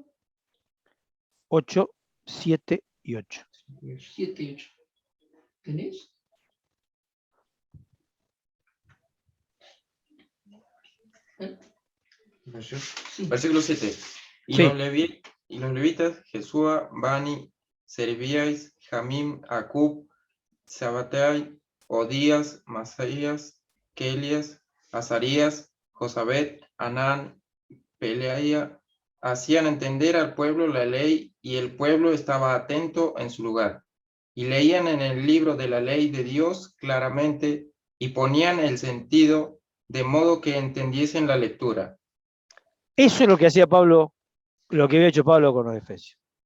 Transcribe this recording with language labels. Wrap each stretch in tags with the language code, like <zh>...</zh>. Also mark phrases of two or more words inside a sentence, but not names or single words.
<es>8, 7 y 8. 7 y 8. ¿Tenés? Sí. Versículo 7. Y, Sí. los levitas, Jesúa, Bani, Servíais, Jamim, Acub, Sabatai, Odías, Masaías, Kelias, Azarías, Josabet, Anán, Peleaya, hacían entender al pueblo la ley y el pueblo estaba atento en su lugar. Y leían en el libro de la ley de Dios claramente y ponían el sentido de modo que entendiesen la lectura. Eso es lo que hacía Pablo, lo que había hecho Pablo con los efesios.</es>